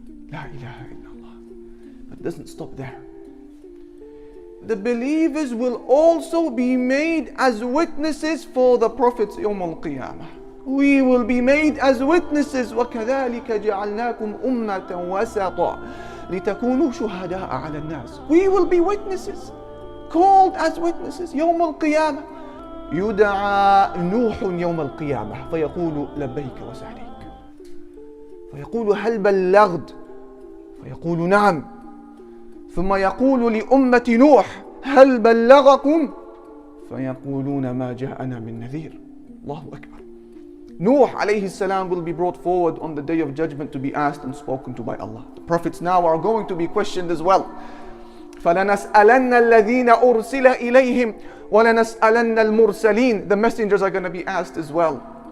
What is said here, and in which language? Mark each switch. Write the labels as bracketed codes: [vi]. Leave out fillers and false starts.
[en] La ilaha illallah. But it doesn't stop there. The believers will also be made as witnesses for the Prophet's Yawm al-Qiyamah. We will be made as witnesses. [ar] وَكَذَلِكَ جَعَلْنَاكُمْ أُمَّةً وَسَطًا لِتَكُونُوا شُهَدَاءَ عَلَى النَّاسِ. [en] We will be witnesses, called as witnesses. Yawm al-Qiyamah. [ar] يُدْعَى نُوحٌ يَوْمَ الْقِيَامَةِ فَيَقُولُ لَبَّيْكَ وَسَعْدَيْكَ فَيَقُولُ هَلْ بَلَّغْتُ فَيَقُولُ نَعَمْ ثم يقول لأمة نوح هل بلغكم فيقولون ما جاءنا من نذير. Allahu Akbar. [en] Nuh alayhi salam will be brought forward on the day of judgment to be asked and spoken to by Allah. The prophets now are going to be questioned as well. [ar] فَلَنَسْأَلَنَّ الَّذِينَ أُرْسِلَ إِلَيْهِمْ وَلَنَسْأَلَنَّ الْمُرْسَلِينَ. [en] The messengers are going to be asked as well.